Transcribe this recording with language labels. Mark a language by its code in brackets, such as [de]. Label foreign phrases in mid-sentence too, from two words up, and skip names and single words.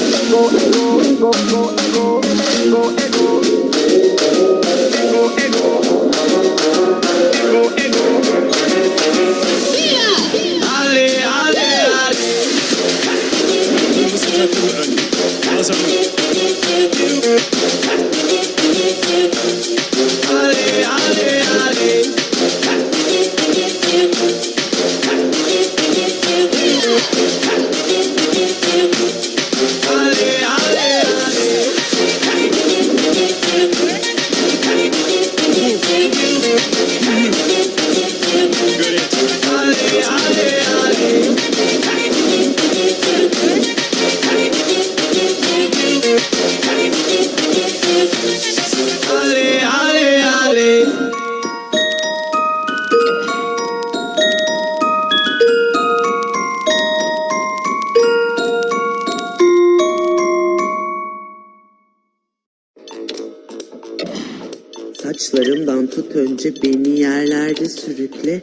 [fr] Allez, allez, allez. [tr] Kırmızı takım önde. Kazandı. [fr] Allez, allez, allez. Allez, allez, allez. [tr] Gölet. [fr] Allez, allez, allez. Allez, allez, allez. [tr] Saçlarımdan tut önce beni yerlerde sürükle.